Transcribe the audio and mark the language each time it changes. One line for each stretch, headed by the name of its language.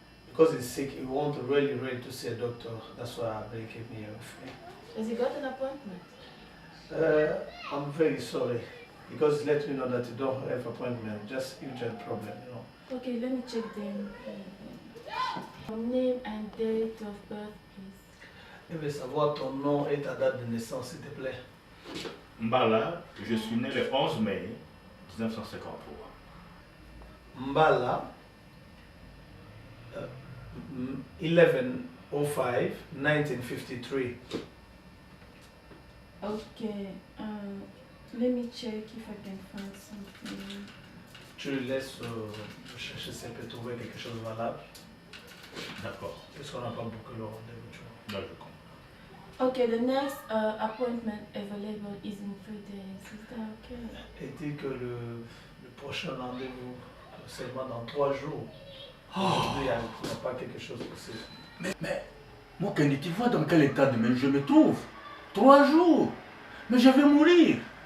English: Because he's sick, he wants really to see a doctor. That's why I bring him here with me. Has he got an appointment? I'm very sorry. Because let me know that you don't have appointment, just usual problem, you know. Okay, let me check them. Your name and date of birth, please.
French: Je veux savoir ton nom et ta date de naissance, s'il te plaît. Mbala, je suis né le 11 mai 1953. Mbala, 11/05/1953.
English: Okay, let me check if I can find something.
French: Tu laisses chercher si elle peut trouver quelque chose de valable. D'accord. Parce qu'on n'a pas beaucoup le rendez-vous, tu vois. Là, je comprends.
English: Okay, the next appointment available is in 3 days. Is that okay?
French: Et dit que le prochain rendez-vous, seulement dans 3 jours. Oh. Il n'y a pas quelque chose possible. Mais, moi, Kenny, tu vois dans quel état de même je me trouve? 3 jours. Mais je vais mourir.